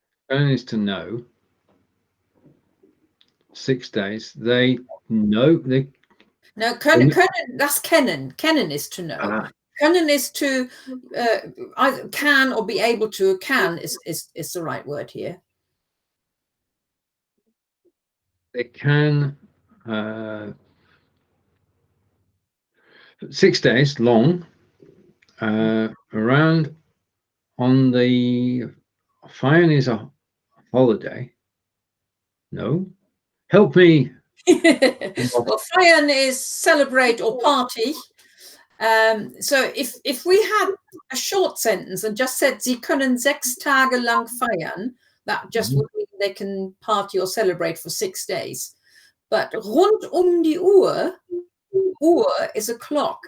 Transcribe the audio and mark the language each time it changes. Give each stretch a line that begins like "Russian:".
English: Können is to know. 6 days. They know. No, können, das kennen. Kennen is to know. Können is to either can or be able to. Can is the right word here. They can 6 days long around on the feiern is a holiday. No, help me. Well, feiern is celebrate or party. So if we had a short sentence and just said
German: Sie können 6 Tage lang feiern,
English: that just would mean they can party or celebrate for 6 days. But rund die Uhr, Uhr is a clock.